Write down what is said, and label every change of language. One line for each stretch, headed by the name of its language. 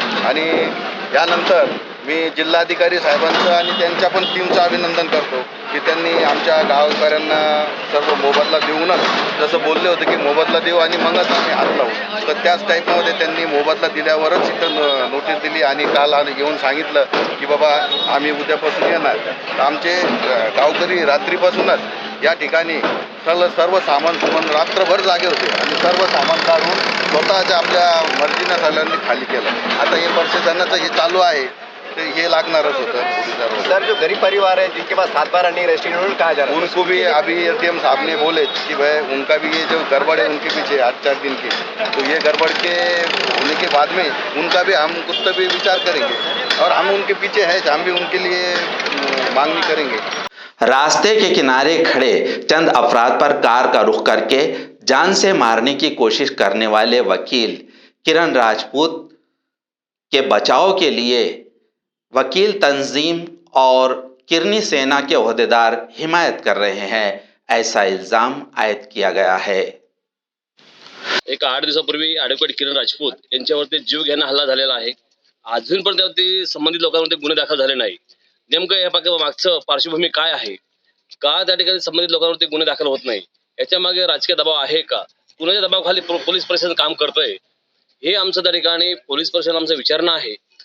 Marathi: आणि यानंतर मी जिल्हाधिकारी साहेबांचं आणि त्यांच्या पण टीमचं अभिनंदन करतो की त्यांनी आमच्या गावकऱ्यांना सर्व मोबदला देऊनच जसं बोलले होते की मोबदला देऊ आणि मगच आम्ही हात लावू तर त्याच टाईपमध्ये त्यांनी मोबदला दिल्यावरच इथं नोटीस दिली आणि काल येऊन सांगितलं की बाबा आम्ही उद्यापासून येणार. तर आमचे गावकरी रात्रीपासूनच या ठिकाणी सर्व सामान रात्रभर जागे होते आणि सर्व सामान काढून स्वतःच्या आपल्या मर्जीनं सगळ्यांनी खाली केलं. आता हे प्रशासनाचं हे चालू आहे तो ये लागणारच होतं.
Hindi: सर, जो गरीब परिवार है जिनके पास 7-12 नहीं रेस्टोरेंट कहा जा रहा है उनको भी अभी एसडीएम साहब ने बोले कि भाई उनका भी ये जो गड़बड़ है उनके पीछे 8-4 दिन की, तो ये गड़बड़ के होने के बाद में उनका भी हम कुछ तो भी विचार करेंगे और हम उनके पीछे हैं, हम भी उनके लिए मांगनी करेंगे. रास्ते के किनारे खड़े चंद अफराद पर कार का रुख करके जान से मारने की कोशिश करने वाले वकील किरण राजपूत के बचाव के लिए वकील तंजीम और किरनी सेना के ओहदेदार हिमायत कर रहे हैं, ऐसा इल्जाम आयद किया गया है.
Marathi: एक 8 दिवसापूर्वी ॲडव्होकेट किरण राजपूत यांच्यावरती जीवघेणा हल्ला झालेला आहे. अजूनपर्यंत त्यावरती संबंधित लोकांवरती गुन्हे दाखल झाले नाही. नेमकं या मागचं पार्श्वभूमी काय आहे, का त्या ठिकाणी संबंधित लोकांवरती गुन्हे दाखल होत नाही, याच्या मागे राजकीय दबाव आहे का, कुणाच्या दबावाखाली पोलीस प्रशासन काम करतंय, हे आमचं त्या ठिकाणी पोलीस प्रशासन आमचं विचारणं आहे.